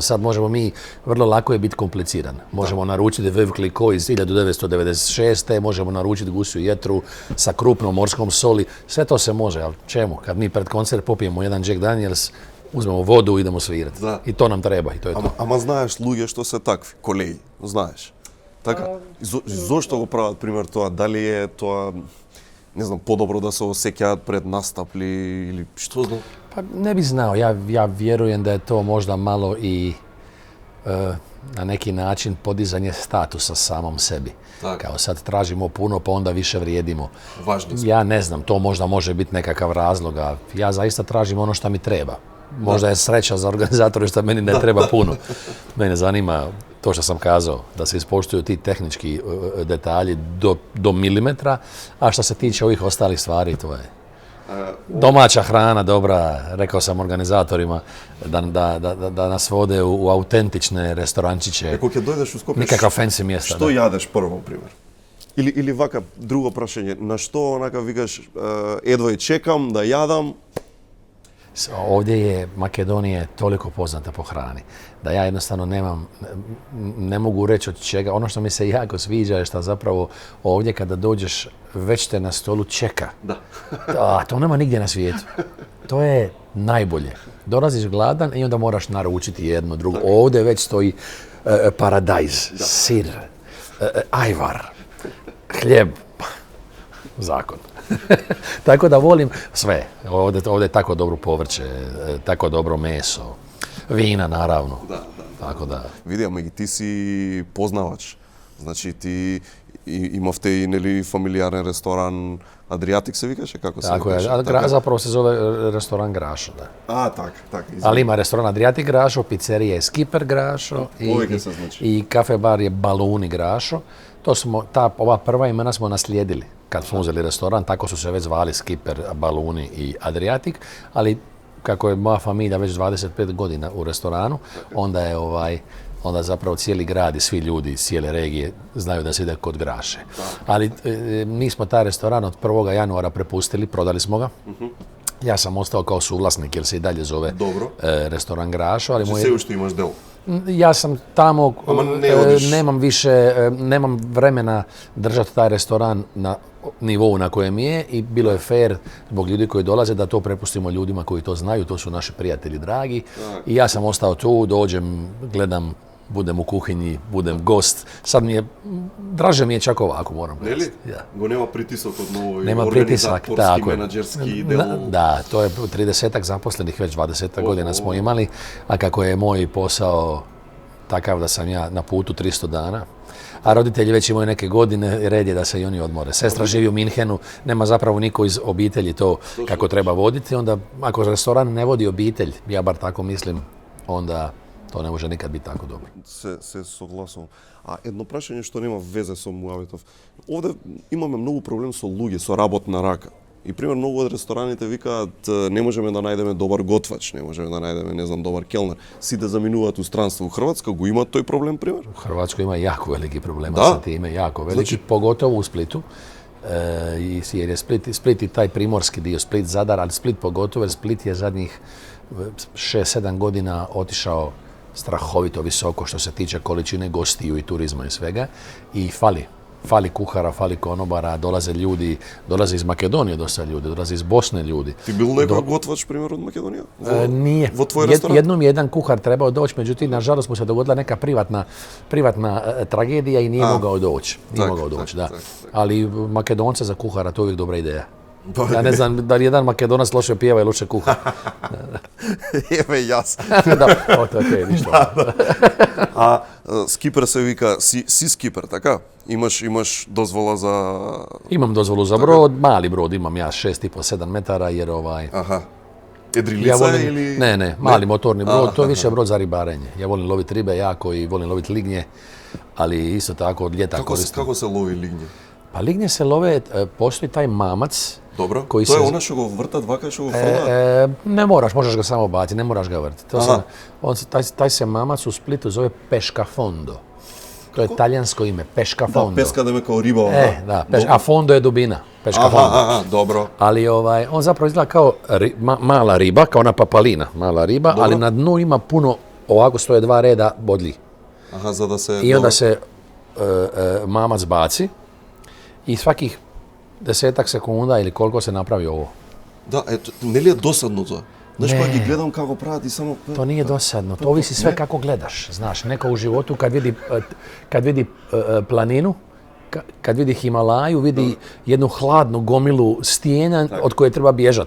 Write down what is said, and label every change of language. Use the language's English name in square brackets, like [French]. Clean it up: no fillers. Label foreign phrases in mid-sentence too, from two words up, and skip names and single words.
[Croatian] Sad možemo mi, vrlo lako je biti kompliciran. Možemo naručiti Veuve Clicquot iz 1996. Možemo naručiti gusju jetru sa krupnom morskom soli. Sve to se može, ali čemu? Kad mi pred koncert popijemo jedan Jack Daniels, uzmemo vodu i idemo svirati. Da. I to nam treba i to je to. [Macedonian] Ама знаеш луѓе што се такви, колеги, знаеш. Така, зошто го прават пример тоа? Дали е тоа, не знам, подобро да се осеќаат пред настап или што знам? [Croatian] Pa ne bi znao, ja vjerujem da je to možda malo i na neki način podizanje statusa samom sebi. Tako. Kao sad tražimo puno pa onda više vrijedimo. Važni smo. Ja ne znam, to možda može biti nekakav razlog, a ja zaista tražim ono što mi treba. Možda je sreća za organizatore što meni ne treba puno. Mene zanima to što sam kazao, da se ispoštuju ti tehnički detalji do milimetra, a što se tiče ovih ostalih stvari, to je domaća hrana, dobra, rekao sam organizatorima da nas vode u autentične restorančiće, [Macedonian] Ако ќе дојдеш у Скопје, [Croatian] nikakva fancy mjesta. [Macedonian] што јадеш прво, пример? Или вака, друго прашање, на што онака викаш, едва и чекам да јадам? [Croatian] Ovdje je Makedonija toliko poznata po hrani da ja jednostavno ne mogu reći od čega. Ono što mi se jako sviđa je što zapravo ovdje kada dođeš već te na stolu čeka. Da. To nema nigdje na svijetu. To je najbolje. Dolaziš gladan i onda moraš naručiti jedno, drugo. Ovdje već stoji paradajz, sir, ajvar, hljeb, zakon. Tako da volim sve. Ovdje je tako dobro povrće, tako dobro meso, vina naravno. Da. Tako da. [Macedonian] Види, ама и ти си познавач. Значи ти имавте и нели фамилијарен ресторан Адриатик се викаше, како се [Croatian] Tako [Macedonian] викаше? [Croatian] je. Zapravo se zove restoran Grašo, da. [Macedonian] Така. [Croatian] Ali ima restoran Adriatic Grašo, pizzerija je Skipper Grašo Povijek se znači. i kafe bar je Baluni Grašo. To smo, ova prva imena smo naslijedili kad smo uzeli restoran, tako su se već zvali Skipper, Baluni i Adriatic, ali kako je moja familija već 25 godina u restoranu, onda zapravo cijeli grad i svi ljudi iz cijele regije znaju da se ide kod Graše. Ali mi smo taj restoran od 1. januara prepustili, prodali smo ga. Ja sam ostao kao suvlasnik jer se i dalje zove restoran Grašo, ali [Macedonian] Се уште имаш дел. [Croatian] ja sam tamo, [Macedonian] Ама не одиш. [Croatian] nemam vremena držati taj restoran na nivou na kojem je i bilo je fair zbog ljudi koji dolaze da to prepustimo ljudima koji to znaju, to su naši prijatelji dragi. I ja sam ostao tu, dođem, gledam, budem u kuhinji, budem gost. Sad draže mi je čak ovako, moram reći. [Macedonian] Нели? [Croatian] Ja. [Macedonian] Го нема притисок од новој [Croatian] Nema pritisak, [Macedonian] организаторски, [Croatian] tako je. [Macedonian] менаџерски дел. [Croatian] Da, to je 30-ak zaposlenih, već 20 godina smo imali, a kako je moj posao takav da sam ja na putu 300 dana, a roditelji već imaju neke godine, red je da se i oni odmore. Sestra živi u Minhenu, nema zapravo niko iz obitelji to kako treba voditi, onda ako restoran ne vodi obitelj, ja bar tako mislim, onda to ne može nikad biti tako dobro. [Macedonian] Се согласувам. А едно прашање што нема везе со муабетов. Овде имаме многу проблем со луѓе, со работна рака. И пример многу од рестораните викаат не можеме да најдеме добар готвач, не можеме да најдеме, не знам, добар келнер. Сите заминуваат у странство. У Хрватска го има тој проблем, пример? [Croatian] U Hrvatskoj ima jako veliki problema Da? sa time, jako veliki, pogotovo u Splitu. Jer je Split i taj primorski dio, Split, Zadar, ali Split pogotovo, jer Split je zadnjih 6-7 godina otišao strahovito visoko što se tiče količine gostiju i turizma i svega. I fali kuhara, fali konobara, dolaze iz Makedonije dosta ljudi, dolaze iz Bosne ljudi. [Macedonian] Ти бил некој готвач, пример, од Македонија? [Croatian] Nije. [Macedonian] Во твој ресторан? [Croatian] Jednom je jedan kuhar trebao doći, međutim, nažalost mu se dogodila neka privatna tragedija i nije mogao doći. Da. Ali Makedonce za kuhara, to je uvijek dobra ideja. Ja ne znam da li jedan Makedonac loše pjeva i loše kuha. [Macedonian] Еве јас. [Croatian] Da, to je okej, ništa. [Macedonian] А скипер се вика си скипер, така? Имаш дозвола за... [Croatian] Imam dozvolu za brod, mali brod imam ja, 6,5-7 metara, jer [Macedonian] Аха. [Croatian] ja [Macedonian] Едрилица [Croatian] volim, [Macedonian] или... [Croatian] ne, mali motorni brod, to je više brod za ribarenje. Ja volim loviti ribe jako i volim loviti lignje, ali isto tako od ljeta koristim. [Macedonian] Како се лови лиgnje? [Croatian] Pa lignje se love, postoji taj mamac. [Macedonian] Добро, Кој тоа се- е она што го вртат вака што го фрлаат? [Croatian] Ne moraš, možeš ga samo baciti, ne moraš ga vrtiti. Taj se mamac u Splitu zove Pescafondo. To je talijansko ime, [Macedonian] Да, [Croatian] Pescafondo. [Macedonian] песка да ме као риба. [Croatian] Da, a fondo je dubina, Pescafondo. [Macedonian] Добро. [Croatian] Ali on zapravo izgleda kao mala riba, kao ona papalina, mala riba, ali na dnu ima puno, ovako stoje 2 reda bodlji. [Macedonian] Аха, за да се... [Croatian] I onda se mamac baci i svakih 10 sekunda ili koliko se napravi ovo. [Macedonian] Да, ето, нели е досадно тоа? Знаеш, Не. кога ги гледам како прават и само... [Croatian] To nije dosadno, to ovisi sve kako gledaš. Znaš, neko u životu kad vidi planinu, kad vidi Himalaju, vidi jednu hladnu gomilu stijena od koje treba bježati.